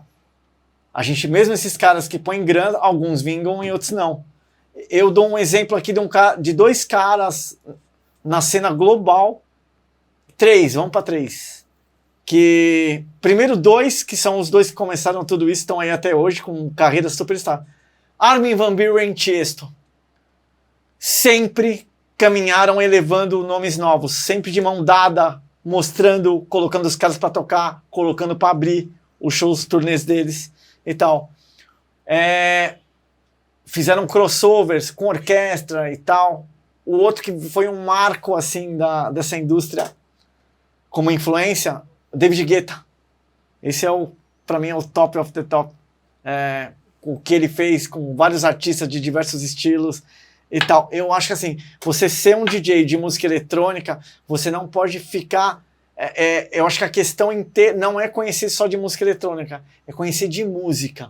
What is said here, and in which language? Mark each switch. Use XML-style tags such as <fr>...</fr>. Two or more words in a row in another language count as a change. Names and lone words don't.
<pt>A gente, mesmo esses caras que põem grana, alguns vingam e outros não. Eu dou um exemplo aqui de 2 caras na cena global. 3, vamos para 3. Que, primeiro 2, que são os 2 que começaram tudo isso, estão aí até hoje com carreira superstar. Armin van Buuren e Tiesto. Sempre caminharam elevando nomes novos, sempre de mão dada, mostrando, colocando os caras para tocar, colocando para abrir os shows, os turnês deles e tal. Fizeram crossovers com orquestra e tal. O outro que foi um marco assim dessa indústria como influência, David Guetta. Esse para mim é o</pt> <en>top of the top.</en> <pt>O que ele fez com vários artistas de diversos estilos e tal. Eu acho que assim, você ser um DJ de música eletrônica, você não pode ficar... eu acho que a questão inteira não é conhecer só de música eletrônica, é conhecer de música.</pt>